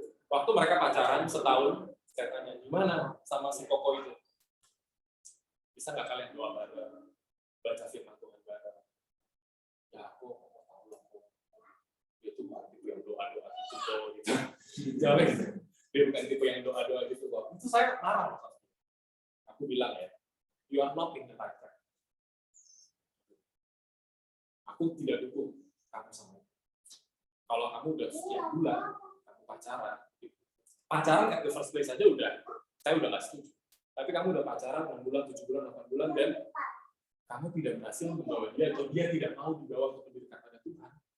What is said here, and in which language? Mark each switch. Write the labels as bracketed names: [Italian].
[Indonesian] Waktu mereka pacaran setahun, saya tanya, gimana sama si Koko itu? Bisa nggak kalian doa bareng, baca firman Tuhan bareng? Ya aku nggak tahu lah, dia tuh bukan tipe yang doa-doa gitu gitu. Jawab gitu. Dia bukan tipe yang doa-doa gitu kok. Itu saya marah. Aku bilang ya, [English] you are not in the right track. [Indonesian] Aku tidak dukung kamu sama itu. Kalau kamu udah sekian bulan, kamu pacaran [English] at the first place [Indonesian] aja saya udah nggak setuju. Tapi kamu udah pacaran 6 bulan, 7 bulan, 8 bulan, dan kamu tidak berhasil membawa dia, atau dia tidak mau dibawa untuk lebih dekat pada Tuhan.